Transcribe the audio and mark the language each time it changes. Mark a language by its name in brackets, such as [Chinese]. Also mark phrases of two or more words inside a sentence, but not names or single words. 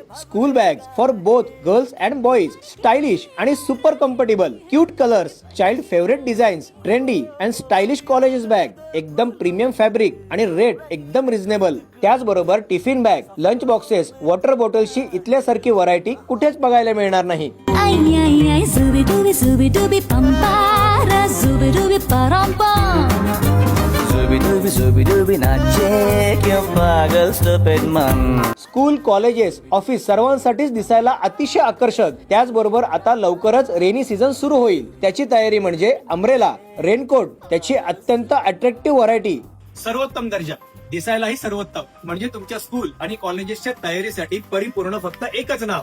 [English] School bags for both girls and boys, stylish आणि super comfortable, cute colours, child favourite designs, trendy and stylish colleges bag, एकदम premium fabric आणि rate एकदम reasonable। [Marathi] त्याचबरोबर [English] tiffin bag, lunch boxes, water bottlesची [Marathi] इथल्यासारखी व्हरायटी कुठेच बघायला मिळणार नाही। Ay, ay, ay, zubi dubi pampara, zubi dubi parampam. [Hindi] ज़ूबी डूबी नाचे क्या पागल [English] stupid man. school colleges office [Marathi] सर्वांसाठीच दिसायला अतिशय आकर्षक। त्याचबरोबर आता लवकरच [English] rainy season [Marathi] सुरू होईल, त्याची तयारी म्हणजे [English] umbrella, raincoat, [Marathi] त्याची अत्यंत [English] attractive variety. [Marathi] सर्वोत्तम दर्जा, दिसायलाही सर्वोत्तम, म्हणजे तुमच्या स्कूल आणि कॉलेजेसच्या तयारीसाठी परिपूर्ण फक्त एकच नाव,